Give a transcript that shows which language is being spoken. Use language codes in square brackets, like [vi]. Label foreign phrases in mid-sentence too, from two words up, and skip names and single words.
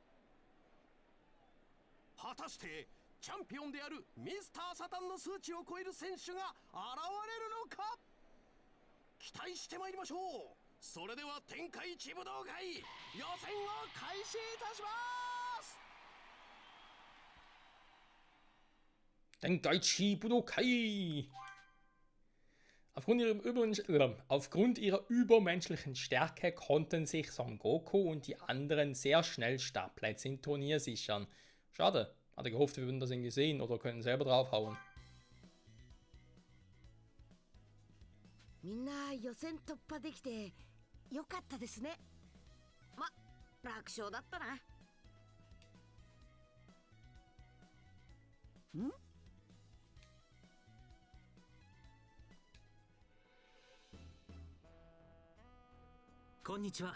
[ja] 果たしてチャンピオンであるミスターサタンの数値を超える選手が現れるのか、期待してまいりましょう。それでは天下一武道会予選を開始いたします。 Tenkaichi Budokai! [de] Aufgrund ihrer übermenschlichen Stärke konnten sich Son Goku und die anderen sehr schnell Startplätze im Turnier sichern. Schade, hatte gehofft, wir würden das irgendwie sehen oder können selber draufhauen. [ja] みんな予選突破できてよかったですね。ま、楽勝だったな。ん？こんにちは。